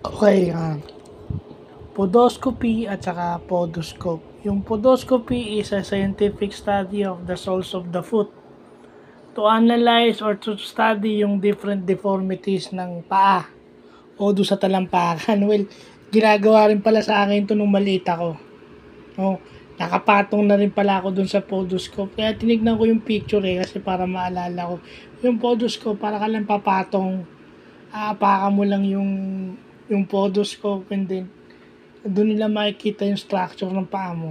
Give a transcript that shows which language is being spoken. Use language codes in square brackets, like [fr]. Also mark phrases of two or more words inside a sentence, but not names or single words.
[tl] Okay, podoscopy at saka podoscope. [en] Yung podoscopy is a scientific study of the soles of the foot to analyze or to study yung different deformities [tl] ng paa o doon sa talampakan. Well, ginagawa rin pala sa akin to nung maliit ako. No, nakapatong na rin pala ako doon sa podoscope. Kaya tinignan ko yung picture kasi para maalala ko. Yung podoscope, para ka lang papatong, aapakan mo lang yung podoscope [en] and then [tl] doon nila makikita yung structure ng paa mo.